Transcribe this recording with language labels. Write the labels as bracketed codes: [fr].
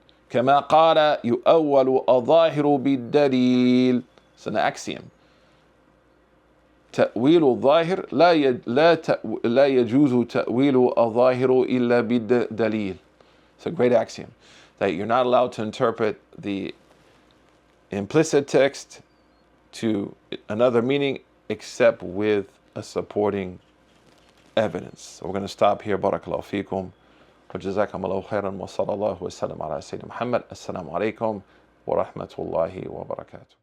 [ar] كما قال يؤول الظاهر بالدليل. [en] It's an axiom. [ar] تأويل الظاهر لا يجوز تأويل الظاهر إلا بالدليل. [en] It's a great axiom, that you're not allowed to interpret the implicit text to another meaning except with a supporting evidence. So we're going to stop here. [ar] Barakallahu feekum. وجزاكم الله خيرا وصلى الله وسلم على سيدنا محمد. السلام عليكم ورحمة الله وبركاته.